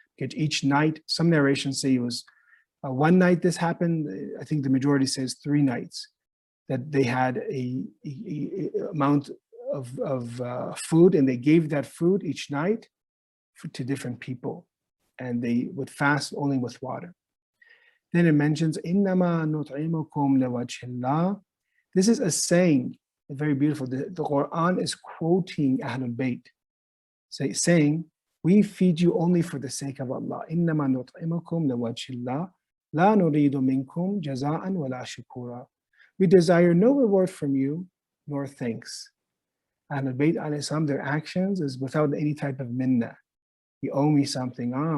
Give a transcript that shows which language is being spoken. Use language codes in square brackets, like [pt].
[en] Because each night, some narrations say it was one night this happened. I think the majority says 3 nights, that they had a amount food, and they gave that food each night to different people, and they would fast only with water. Then it mentions [ar] إِنَّمَا نُطْعِمُكُمْ لِوَجْهِ اللَّهِ. [en] This is a saying, very beautiful. The Quran is quoting Ahlul Bayt, saying, we feed you only for the sake of Allah. [ar] إِنَّمَا نُطْعِمُكُمْ لِوَجْهِ اللَّهِ لَا نُرِيدُ مِنْكُمْ جَزَاءً وَلَا شُكُورًا. [en] We desire no reward from you, nor thanks. Ahlul Bayt alayhi salam, their actions is without any type of minna. You owe me something.